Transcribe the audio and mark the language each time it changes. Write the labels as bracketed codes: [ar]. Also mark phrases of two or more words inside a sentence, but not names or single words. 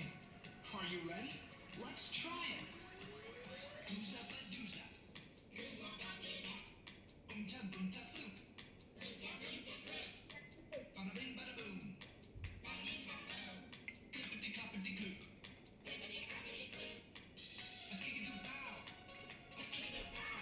[en] Are you ready? Let's try it. Dooza ba dooza. Dooza ba dooza. Boonta boonta floop. Boonta boonta floop. Bada bing bada boom. Bada bing bada boom. Clippity cloppity cloop. Clippity cloppity cloop. A skiggy doo bow. A skiggy doo bow.